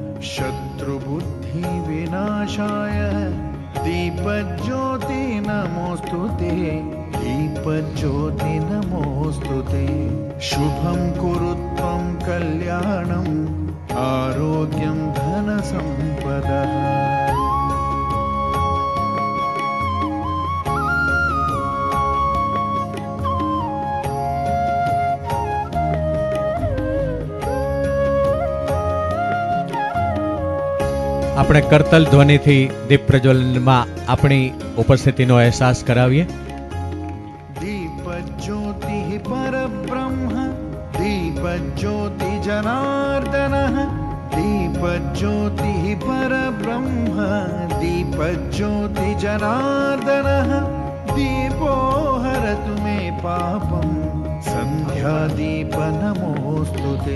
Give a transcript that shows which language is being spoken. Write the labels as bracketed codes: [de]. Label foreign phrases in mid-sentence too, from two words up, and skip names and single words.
[sa] शत्रुबुद्धिविनाशाय दीपज्योति नमोस्तुते, दीपज्योति नमोस्तुते. शुभं कुरु त्वं कल्याणं आरोग्यं धनसम्पदः. [gu] આપણે કરતલ ધ્વનિથી દીપ પ્રજ્વલનમાં આપણી ઉપસ્થિતિનો અહેસાસ કરાવીએ. [sa] दीपज्योतिः परब्रह्म, दीपज्योति जनार्दनः. दीपज्योतिः परब्रह्म, दीपज्योति जनार्दनः. दीपो हरतु मे पापं, सन्ध्यादीप नमोस्तुते.